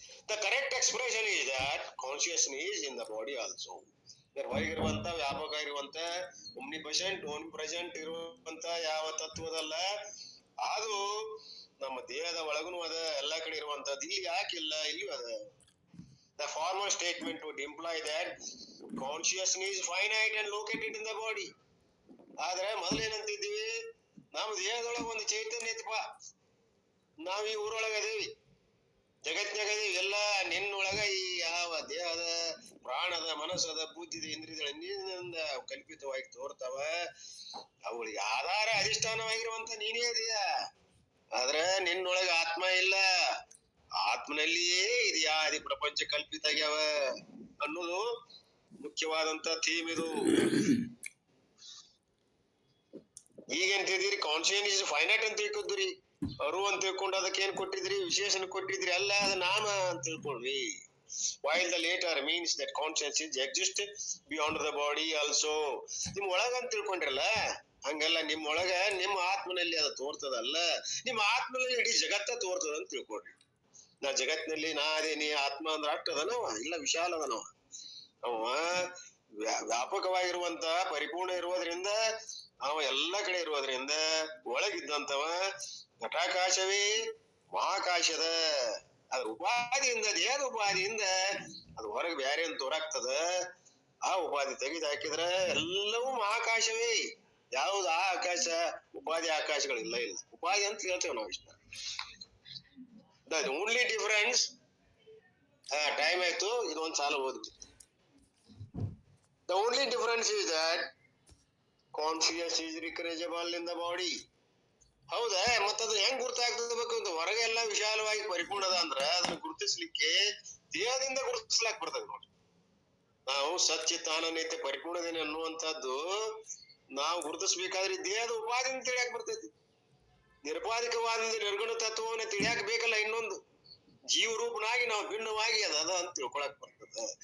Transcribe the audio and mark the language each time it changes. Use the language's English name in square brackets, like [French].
[English] The correct expression is that consciousness in the body also. [Kannada] ಹೊರಗಿರುವಂತ ವ್ಯಾಪಕ ಇರುವಂತ ಓಮ್ನಿಪ್ರೆಸೆಂಟ್ ಇರುವಂತ ಯಾವ ತತ್ವದಲ್ಲ ಅದು ನಮ್ಮ ದೇಹದ ಒಳಗುನು ಅದ, ಎಲ್ಲಾ ಕಡೆ ಇರುವಂತದ್ದು. ಇಲ್ಲಿ ಯಾಕಿಲ್ಲ? ಇಲ್ಲಿಯೂ ಅದ. [English] The former statement would imply that consciousness is finite and located in the body. [Kannada] ಆದ್ರೆ ಮೊದಲೇನಂತಿದ್ವಿ, ನಮ್ಮ ದೇಹದೊಳಗ ಒಂದು ಚೈತನ್ಯ ಐತಪ್ಪ. ನಾವ್ ಈ ಊರೊಳಗ ಅದೇವಿ, ಜಗತ್ನಾಗ ಅದೇವಿ. ಎಲ್ಲ ನಿನ್ನೊಳಗ ಈ ಯಾವ ದೇಹದ ಪ್ರಾಣದ ಮನಸ್ಸದ ಬುದ್ಧಿದ ಇಂದ್ರಿಯಗಳ ನಿನ್ನಿಂದ ಕಲ್ಪಿತವಾಗಿ ತೋರ್ತಾವ. ಅವುಗಳಿಗೆ ಆಧಾರ ಅಧಿಷ್ಠಾನವಾಗಿರುವಂತ ನೀನೇ ಇದೆಯಾ. ಆದ್ರ ನಿನ್ನೊಳಗ ಆತ್ಮ ಇಲ್ಲ. ಆತ್ಮನಲ್ಲಿಯೇ ಇದೆಯಾ ಆದಿ ಪ್ರಪಂಚ ಕಲ್ಪಿತ ಆಗ್ಯಾವ ಅನ್ನೋದು ಮುಖ್ಯವಾದಂತ ಥೀಮ್ ಇದು. ಈಗೇನ್ ತಿಳ್ದಿರಿ? [English] conscious is finite [Kannada] ಅಂತ ತಿಳ್ಕೊದ್ರಿ, ಅರು ಅಂತ ತಿಳ್ಕೊಂಡು ಅದಕ್ಕೆ ಏನ್ ಕೊಟ್ಟಿದ್ರಿ? ವಿಶೇಷಣ ಕೊಟ್ಟಿದ್ರಿ. ಅಲ್ಲ, ಅದು ನಾಮ ಅಂತ ತಿಳ್ಕೊಳ್ರಿ. [English] While the later means that consciousness exists beyond the body also. [Kannada] ನಿಮ್ ಒಳಗ ಅಂತ ತಿಳ್ಕೊಂಡ್ರಲ್ಲ, ಹಂಗಲ್ಲ. ನಿಮ್ ಒಳಗ ನಿಮ್ಮ ಆತ್ಮನಲ್ಲಿ ಅದು ತೋರ್ತದಲ್ಲ, ನಿಮ್ಮ ಆತ್ಮನಲ್ಲಿ ಇಡೀ ಜಗತ್ತ ತೋರ್ತದ ಅಂತ ತಿಳ್ಕೊಡ್ರಿ. ನಾ ಜಗತ್ತಿನಲ್ಲಿ ನಾ ಅದೇ ನೀ ಆತ್ಮ ಅಂದ್ರ ಅಷ್ಟ ಅದನವ ಇಲ್ಲ, ವಿಶಾಲ ಅದನವ. ಅವ ವ್ಯಾಪಕವಾಗಿರುವಂತ ಪರಿಪೂರ್ಣ ಇರುವುದರಿಂದ, ಅವ ಎಲ್ಲ ಕಡೆ ಇರುವುದರಿಂದ ಒಳಗಿದ್ದಂತವ ಘಟಾಕಾಶವೇ ಮಹಾಕಾಶದ. ಅದ್ರ ಉಪಾಧಿಯಿಂದ, ದೇಹದ ಉಪಾಧಿಯಿಂದ ಅದು ಹೊರಗೆ ಬ್ಯಾರೆ ಅಂತ ತೋರಾಗ್ತದ. ಆ ಉಪಾಧಿ ತೆಗೆದು ಹಾಕಿದ್ರ ಎಲ್ಲವೂ ಮಹಾಕಾಶವೇ. ಯಾವ್ದು ಆ ಆಕಾಶ ಉಪಾಧಿ ಆಕಾಶಗಳಿಲ್ಲ. ಇಲ್ಲ ಉಪಾಧಿ ಅಂತ ಹೇಳ್ತೇವೆ ನಾವು ಇಷ್ಟ. [English] the only difference, [Kannada] ಟೈಮ್ ಆಯ್ತು, ಇದೊಂದ್ ಸಾಲ ಓದ್ಬಿಟ್ಟು. [English] The only difference is that consciousness is recognizable in the body. [Kannada] ಹೌದಾ? ಮತ್ತದು ಹೆಂಗ್ ಗುರ್ತಾಗ್ತಬೇಕು ಅಂತ? ಹೊರಗೆ ಎಲ್ಲ ವಿಶಾಲವಾಗಿ ಪರಿಪೂರ್ಣದ ಅಂದ್ರ ಅದನ್ನ ಗುರುತಿಸ್ಲಿಕ್ಕೆ ದೇಹದಿಂದ ಗುರುತಿಸ್ಲಾಕ್ ಬರ್ತದೆ ನೋಡಿ. ನಾವು ಸಚ್ಚಿತ್ ಆನಂದ ಪರಿಪೂರ್ಣದೇನೆ ಅನ್ನುವಂಥದ್ದು ನಾವು ಗುರುತಿಸ್ಬೇಕಾದ್ರೆ ದೇಹದ ಉಪಾಧಿಯಿಂದ ತಿಳಿಯಾಕ ಬರ್ತೈತಿ. ನಿರುಪಾಧಿಕವಾದ ನಿರ್ಗುಣ ತತ್ವವನ್ನ ತಿಳಿಯಾಕ ಬೇಕಲ್ಲ. ಇನ್ನೊಂದು ಜೀವರೂಪನಾಗಿ ನಾವು ಭಿನ್ನವಾಗಿ ಅದ ಅಂತ ತಿಳ್ಕೊಳಕ್ ಬರ್ತದ.